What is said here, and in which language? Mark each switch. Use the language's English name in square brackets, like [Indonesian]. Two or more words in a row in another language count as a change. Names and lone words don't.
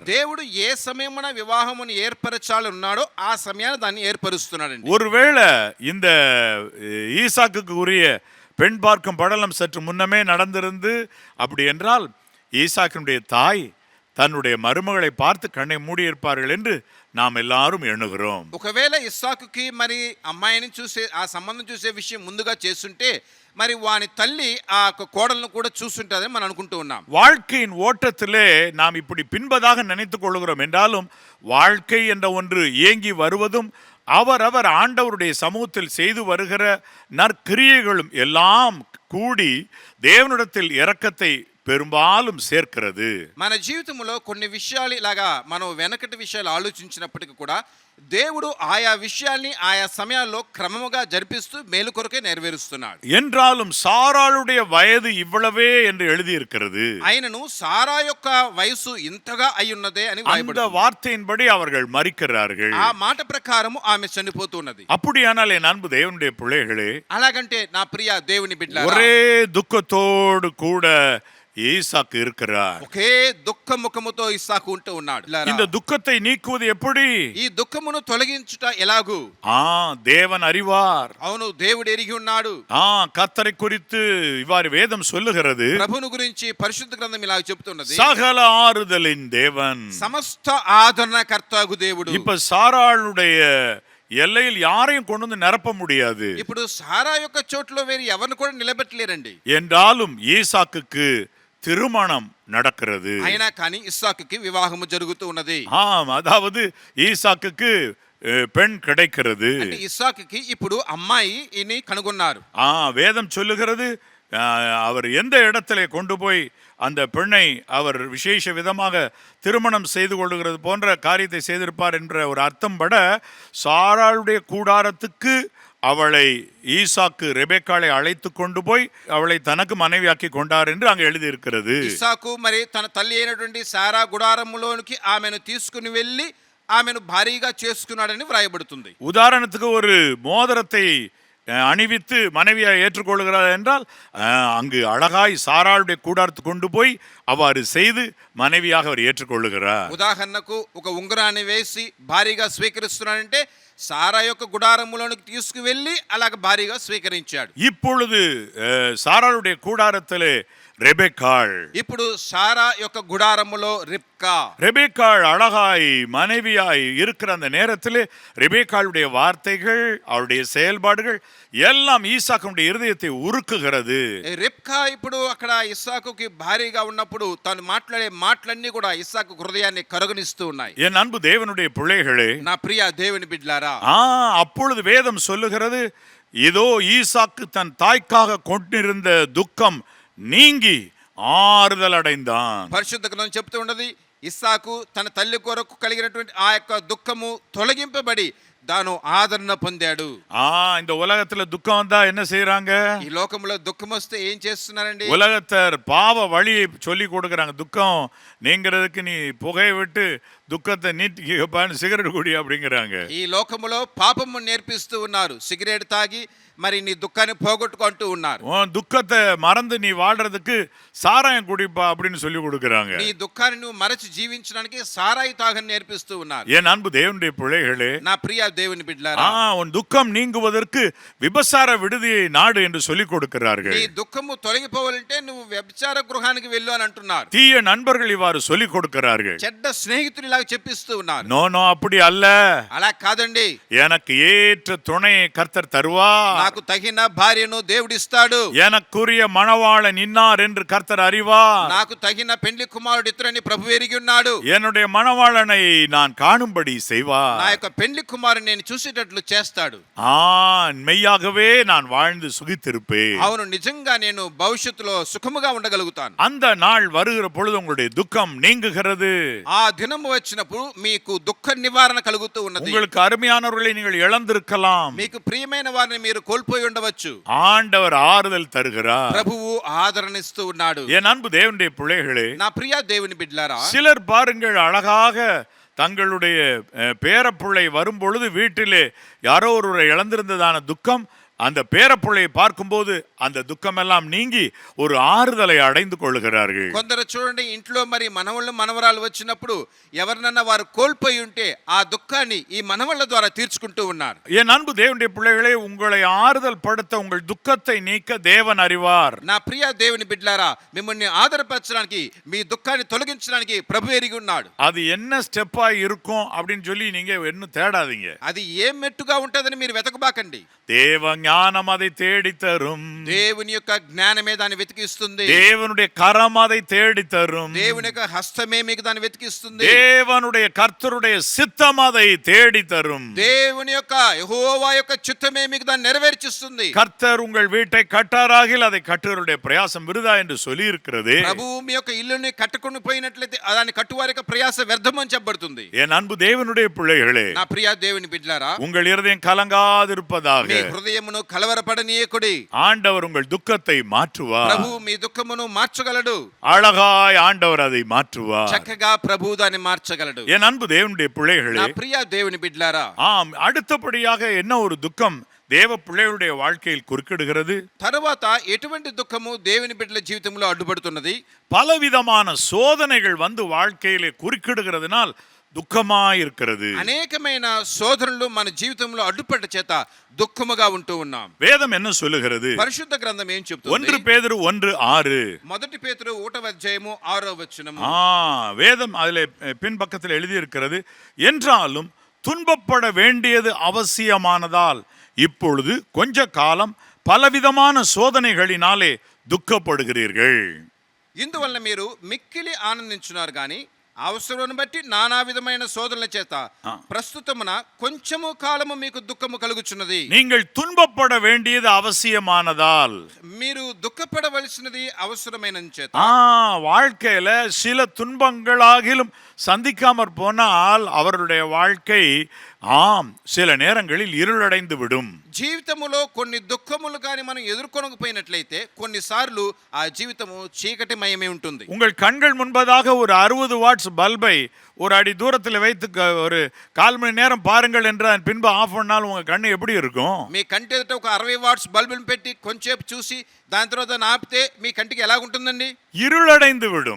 [Telugu] దేవుడు ఏ సమయమున వివాహమును ఏర్పరచాలని ఉన్నాడో ఆ సమయాన్ని దాన్ని ఏర్పరుస్తున్నాడండి. [Tamil] ஒருவேளை இந்த ஈசாக்குக்கு உரிய பெண் பார்க்கும் படலம் சற்று முன்னமே நடந்திருந்து அப்படி என்றால் ஈசாக்கினுடைய தாய் தன்னுடைய மருமகளை பார்த்து கண்ணை மூடியிருப்பார்கள் என்று நாம் எல்லாரும் எண்ணுகிறோம். [Telugu] ఒకవేళ ఇస్సాకుకి మరి అమ్మాయిని చూసే ఆ సంబంధం చూసే విషయం ముందుగా చేస్తుంటే మరి వాని తల్లి ఆ కోడలను కూడా చూస్తుంటదని మనం అనుకుంటూ ఉన్నాం. [Tamil] வாழ்க்கையின் ஓட்டத்திலே நாம் இப்படி பின்பதாக நினைத்துக் கொள்கிறோம் என்றாலும் வாழ்க்கை என்ற ஒன்று இயங்கி வருவதும் அவரவர் ஆண்டவருடைய சமூகத்தில் செய்து வருகிற நற்கிரியைகளும் எல்லாம் கூடி தேவனிடத்தில் இரக்கத்தை பெரும்பாலும் சேர்க்கிறது. [Telugu] మన జీవితంలో కొన్ని విషయాలు ఇలాగా మనం వెనకటి విషయాలు ఆలోచించినప్పటికీ కూడా దేవుడు ఆయా విషయాల్ని ఆయా సమయాల్లో క్రమముగా జరిపిస్తూ మేలు కొరకే నెరవేరుస్తున్నాడు. [Tamil] என்றாலும் சாராளுடைய வயது இவ்வளவே என்று எழுதியிருக்கிறது. [Telugu] ఆయనను సారా యొక్క వయసు ఇంతగా అయ్యున్నదే అని [Tamil] அந்த [Telugu] రాయబడింది. [Tamil] வார்த்தையின்படி அவர்கள் மரிக்கிறார்கள். [Telugu] ఆ మాట ప్రకారము ఆమె చనిపోతున్నది. [Tamil] அப்படியானால் என் அன்பு தேவனுடைய பிள்ளைகளே, [Telugu] అలాగంటే నా ప్రియ దేవుని బిడ్డలారా, [Tamil] ஒரே துக்கத்தோடு கூட ஈசாக்கு இருக்கிறார். [Telugu] ఒకే దుఃఖ ముఖముతో ఇస్సాకు ఉంటూ ఉన్నాడు. [Tamil] இந்த துக்கத்தை நீக்குவது எப்படி? [Telugu] ఈ దుఃఖమును తొలగించుట ఎలాగు? [Tamil] தேவன் அறிவார். [Telugu] అవును, దేవుడు ఎరిగి ఉన్నాడు. [Tamil] கர்த்தரை குறித்து இவ்வாறு வேதம் சொல்லுகிறது. [Telugu] ప్రభువును గురించి పరిశుద్ధ గ్రంథం ఇలా చెప్తున్నది, [Tamil] சகல ஆறுதலின் தேவன், [Telugu] సమస్త ఆదరణకర్తగు దేవుడు. [Tamil] இப்ப சாராளுடைய எல்லையில் யாரையும் கொண்டு வந்து நிரப்ப முடியாது. [Telugu] ఇప్పుడు సారా యొక్క చోట్లో వేరే ఎవరిని కూడా నిలబెట్టలేరండి. [Tamil] என்றாலும் ஈசாக்குக்கு திருமணம் நடக்கிறது. [Telugu] అయినా కానీ ఇస్సాకుకి వివాహము జరుగుతూ ఉన్నది. [Tamil] அதாவது ஈசாக்குக்கு பெண் கிடைக்கிறது. [Telugu] అంటే ఇస్సాకుకి ఇప్పుడు అమ్మాయి ఇని కనుగొన్నారు. [Tamil] வேதம் சொல்லுகிறது, அவர் எந்த இடத்திலே கொண்டு போய் அந்த பெண்ணை அவர் விசேஷ விதமாக திருமணம் செய்து கொள்ளுகிறது போன்ற காரியத்தை செய்திருப்பார் என்ற ஒரு அர்த்தம் பட சாராளுடைய கூடாரத்துக்கு அவளை ஈசாக்கு ரெபெக்காளை அழைத்து கொண்டு போய் அவளை தனக்கு மனைவியாக்கி கொண்டார் என்று அங்கு எழுதியிருக்கிறது. [Telugu] ఇస్సాకు మరి తన తల్లి అయినటువంటి సారా గుడారములోనికి ఆమెను తీసుకుని వెళ్ళి ఆమెను భారీగా చేసుకున్నాడని వ్రాయబడుతుంది. [Tamil] உதாரணத்துக்கு ஒரு மோதிரத்தை அணிவித்து மனைவியை ஏற்றுக்கொள்கிறார் என்றால் அங்கு அழகாய் சாராளுடைய கூடாரத்துக்கு கொண்டு போய் அவ்வாறு செய்து மனைவியாக அவர் ஏற்றுக்கொள்ளுகிறார். [Telugu] ఉదాహరణకు ఒక ఉంగరాన్ని వేసి భారీగా స్వీకరిస్తున్నాడంటే సారా యొక్క గుడారములోనికి తీసుకువెళ్ళి అలాగ భారీగా స్వీకరించాడు. [Tamil] இப்பொழுது சாராளுடைய கூடாரத்திலே ரெபெக்காள், [Telugu] ఇప్పుడు సారా యొక్క గుడారములో రిబ్కా. [Tamil] ரெபெக்காள் அழகாய் மனைவியாய் இருக்கிற அந்த நேரத்திலே ரெபெக்காளுடைய வார்த்தைகள் அவருடைய செயல்பாடுகள் எல்லாம் ஈசாக்குடைய இருதயத்தை உருக்குகிறது. [Telugu] రిబ్కా ఇప్పుడు అక్కడ ఇస్సాకుకి భారీగా ఉన్నప్పుడు తాను మాట్లాడే మాటలన్నీ కూడా ఇస్సాకు హృదయాన్ని కరగనిస్తూ ఉన్నాయి. [Tamil] என் அன்பு தேவனுடைய பிள்ளைகளே, [Telugu] నా ప్రియ దేవుని బిడ్డలారా, [Tamil] அப்பொழுது வேதம் சொல்லுகிறது, இதோ ஈசாக்கு தன் தாய்க்காக கொண்டிருந்த துக்கம் நீங்கி ஆறுதல் அடைந்தான். [Telugu] పరిశుద్ధ గ్రంథం చెప్తూ ఉన్నది, ఇస్సాకు తన తల్లి కొరకు కలిగినటువంటి ఆ యొక్క దుఃఖము తొలగింపబడి తాను ఆదరణ పొందాడు. [Tamil] இந்த உலகத்துல துக்கம் வந்தா என்ன செய்யறாங்க? [Telugu] ఈ లోకంలో దుఃఖం వస్తే ఏం చేస్తున్నారండి? [Tamil] உலகத்தர் பாவ வழியை சொல்லி கொடுக்கறாங்க. துக்கம் நீங்கிறதுக்கு நீ புகையை விட்டு துக்கத்தை நீட்டிக்கப்பான்னு சிகரெட் குடி அப்படிங்கிறாங்க. [Telugu] ఈ లోకములో పాపము నేర్పిస్తూ ఉన్నారు. సిగరెట్ తాగి మరి నీ దుఃఖాన్ని పోగొట్టుకుంటూ ఉన్నారు. [Tamil] துக்கத்தை மறந்து நீ வாழ்றதுக்கு சாராயம் குடிப்பா அப்படின்னு சொல்லி கொடுக்கறாங்க. [Telugu] నీ దుఃఖాన్ని నువ్వు మరచి జీవించడానికి సారాయి తాగని నేర్పిస్తూ ఉన్నారు. [Tamil] என் அன்பு தேவனுடைய பிள்ளைகளே, [Telugu] నా ప్రియ దేవుని బిడ్డలారా, [Tamil] உன் துக்கம் நீங்குவதற்கு விபசார விடுதியை நாடு என்று சொல்லி கொடுக்கிறார்கள். [Telugu] నీ దుఃఖము తొలగిపోవాలంటే నువ్వు వ్యభిచార గృహానికి వెళ్ళు అని అంటున్నారు. [Tamil] தீய நண்பர்கள் இவ்வாறு சொல்லி கொடுக்கிறார்கள். [Telugu] చెడ్డ స్నేహితులు ఇలా చెప్పిస్తూ ఉన్నారు. [Tamil] நோ அப்படி அல்ல, [Telugu] అలా కాదండి. [Tamil] எனக்கு ஏற்ற துணையை கர்த்தர் தருவார், [Telugu] నాకు తగిన భార్యను దేవుడిస్తాడు, [Tamil] எனக்குரிய மணவாளன் இன்னார் என்று கர்த்தர் அறிவார், [Telugu] నాకు తగిన పెండ్లి కుమారుడు ఇతరుని ప్రభు ఎరిగి ఉన్నాడు, [Tamil] என்னுடைய மணவாளனை நான் காணும்படி செய்வார், [Telugu] నా యొక్క పెండ్లి కుమారుని నేను చూసేటట్లు చేస్తాడు. [Tamil] மெய்யாகவே நான் வாழ்ந்து சுகித்திருப்பேன். [Telugu] అవును, నిజంగా నేను భవిష్యత్తులో సుఖముగా ఉండగలుగుతాను. [Tamil] அந்த நாள் வருகிற பொழுது உங்களுடைய துக்கம் நீங்குகிறது. [Telugu] ఆ దినము వచ్చినప్పుడు మీకు దుఃఖ నివారణ కలుగుతూ ఉన్నది. [Tamil] உங்களுக்கு அருமையானவர்களை நீங்கள் இழந்திருக்கலாம், [Telugu] మీకు ప్రియమైన వారిని మీరు కోల్పోయి ఉండవచ్చు. [Tamil] ஆண்டவர் ஆறுதல் தருகிறார். [Telugu] ప్రభువు ఆదరణిస్తూ ఉన్నాడు. [Tamil] என் அன்பு தேவனுடைய பிள்ளைகளே, [Telugu] నా ప్రియ దేవుని బిడ్డలారా, [Tamil] சிலர் பாருங்கள் அழகாக தங்களுடைய பேரப்பிள்ளை வரும் பொழுது வீட்டிலே யாரோ ஒருவரை இழந்திருந்ததான துக்கம், அந்த பேரப்பிள்ளையை பார்க்கும்போது அந்த துக்கமெல்லாம் நீங்கி ஒரு ஆறுதலை அடைந்து கொள்ளுகிறார்கள். [Telugu] కొందరు చూడండి, ఇంట్లో మరి మనవళ్ళు మనవరాలు వచ్చినప్పుడు ఎవరినన్నా వారు కోల్పోయి ఉంటే ఆ దుఃఖాన్ని ఈ మనవళ్ళ ద్వారా తీర్చుకుంటూ ఉన్నారు. [Tamil] என் அன்பு தேவனுடைய பிள்ளைகளே, உங்களை ஆறுதல் படுத்த, உங்கள் துக்கத்தை நீக்க தேவன் அறிவார். [Telugu] నా ప్రియ దేవుని బిడ్డలారా, మిమ్మల్ని ఆదరపరచడానికి, మీ దుఃఖాన్ని తొలగించడానికి ప్రభు ఎరిగి ఉన్నాడు. [Tamil] அது என்ன ஸ்டெப்பா இருக்கும் அப்படின்னு சொல்லி நீங்க இன்னும் தேடாதீங்க. [Telugu] అది ఏ మెట్టుగా ఉంటదని మీరు వెతకబాకండి. [Tamil] தேவ ஞானம் அதை தேடி தரும். [Telugu] దేవుని యొక్క జ్ఞానమే దాన్ని వెతికిస్తుంది. [Tamil] தேவனுடைய கரம் அதை தேடி தரும். [Telugu] దేవుని యొక్క హస్తమే మీకు దాన్ని వెతికిస్తుంది. [Tamil] தேவனுடைய கர்த்தருடைய சித்தம் அதை தேடி தரும். [Telugu] దేవుని యొక్క యెహోవా యొక్క చిత్తమే మీకు దాన్ని నెరవేర్చిస్తుంది. [Tamil] கர்த்தர் உங்கள் வீட்டை கட்டாராகில் அதை கட்டுவருடைய பிரயாசம் விருதா என்று சொல்லி இருக்கிறது. [Telugu] ప్రభువు మీ యొక్క ఇల్లుని కట్టుకొని పోయినట్లయితే దాని కట్టువారి యొక్క ప్రయాస వ్యర్థం అని చెప్పబడుతుంది. [Tamil] என் அன்பு தேவனுடைய பிள்ளைகளே, [Telugu] నా ప్రియ దేవుని బిడ్డలారా, [Tamil] உங்கள் இருதயம் கலங்காதிருப்பதாக. [Telugu] మీ హృదయమును కలవరపడనీయకుడి. [Tamil] ஆண்டவர் உங்கள் துக்கத்தை மாற்றுவார். [Telugu] ప్రభువు మీ దుఃఖమును మార్చగలడు. [Tamil] அழகாய் ஆண்டவர் அதை மாற்றுவார். [Telugu] చక్కగా ప్రభువు దాన్ని మార్చగలడు. [Tamil] என் அன்பு தேவனுடைய பிள்ளைகளே, [Telugu] నా ప్రియ దేవుని బిడ్డలారా, [Tamil] ஆம், அடுத்தபடியாக என்ன ஒரு துக்கம் தேவ பிள்ளைகளுடைய வாழ்க்கையில் குறுக்கிடுகிறது? [Telugu] తరువాత ఎటువంటి దుఃఖము దేవుని బిడ్డల జీవితంలో అడ్డుపడుతున్నది? [Tamil] பலவிதமான சோதனைகள் வந்து வாழ்க்கையிலே குறுக்கிடுகிறதுனால் దుఃఖమాயிருக்கிறது. [Telugu] అనేకమైన శోధనలు మన జీవితంలో అడ్డుపడ్డ చేత దుఃఖముగా ఉంటూ ఉన్నాం. [Tamil] வேதம் என்ன சொல்லுகிறது? [Telugu] పరిశుద్ధ గ్రంథం ఏం చెప్తుంది? [Tamil] 1 பேதுரு 1:6. [Telugu] మొదటి పేతురు 1వ అధ్యాయము 6వ వచనము. [Tamil] வேதம் அதிலே பின்பக்கத்தில் எழுதி இருக்கிறது. என்றாலும் துன்பப்பட வேண்டியது அவசியமானதால் இப்பொழுது கொஞ்ச காலம் பலவிதமான சோதனைகளினாலே துக்கப்படுகிறீர்கள். [Telugu] ఇందువల్ల మీరు మిక్కిలి ఆనందించున్నారు గాని అవసరం బట్టి నానా విధమైన శోధనల చేత ప్రస్తుతమున కొంచెము కాలము మీకు దుఃఖము కలుగుచున్నది. [Tamil] நீங்கள் துன்பப்பட வேண்டியது அவசியமானதால், [Telugu] మీరు దుఃఖపడవలసినది అవసరమైన చేత. [Tamil] வாழ்க்கையில சில துன்பங்களாகிலும் சந்திக்காமற் போனால் அவருடைய வாழ்க்கை சில நேரங்களில் இருளடைந்து விடும். [Telugu] జీవితములో కొన్ని దుఃఖములు కానీ మనం ఎదుర్కొనకపోయినట్లయితే కొన్నిసార్లు ఆ జీవితము చీకటిమయమే ఉంటుంది. [Tamil] உங்கள் கண்கள் முன்பதாக ஒரு 60 [English] watts bulb [Tamil] ஒரு அடி தூரத்தில் வைத்து ஒரு 1/4 மணி நேரம் பாருங்கள் என்று பின்பு ஆஃப் பண்ணாலும் உங்க கண்ணு எப்படி இருக்கும்? [Telugu] మీ కంటి ఎదుట ఒక 60 [English] watts bulb [Telugu] పెట్టి కొంచెంసేపు చూసి దాని తర్వాత ఆపితే మీ కంటికి ఎలా ఉంటుందండి? [Tamil] இருளடைந்து விடும்.